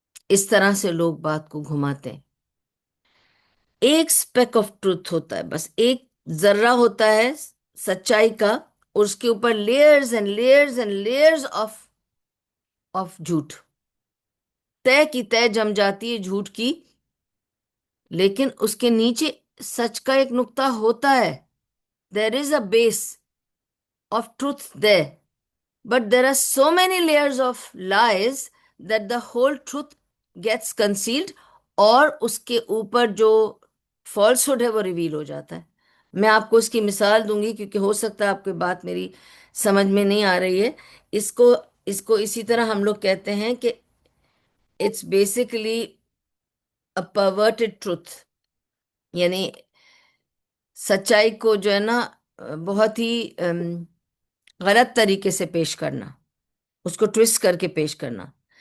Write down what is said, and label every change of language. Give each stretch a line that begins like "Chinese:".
Hindi: इस तरह से लोग बात को घुमाते हैं। एक
English: speck of truth
Hindi: होता है, बस एक जर्रा होता है सच्चाई का, और उसके ऊपर
English: layers and layers and layers of
Hindi: झूठ। तय की तय जम जाती है झूठ की, लेकिन उसके नीचे सच का एक नुक्ता होता है।
English: there is a base of truth there, but there are so many layers of lies that the whole truth gets concealed,
Hindi: और उसके ऊपर जो फॉल्सहुड है वो रिवील हो जाता है। मैं आपको इसकी मिसाल दूंगी, क्योंकि हो सकता है आपकी बात मेरी समझ में नहीं आ रही है। इसको इसको इसी तरह हम लोग कहते हैं कि
English: It's basically a perverted truth.
Hindi: यानी सच्चाई को जो है ना, बहुत ही गलत तरीके से पेश करना, उसको ट्विस्ट करके पेश करना।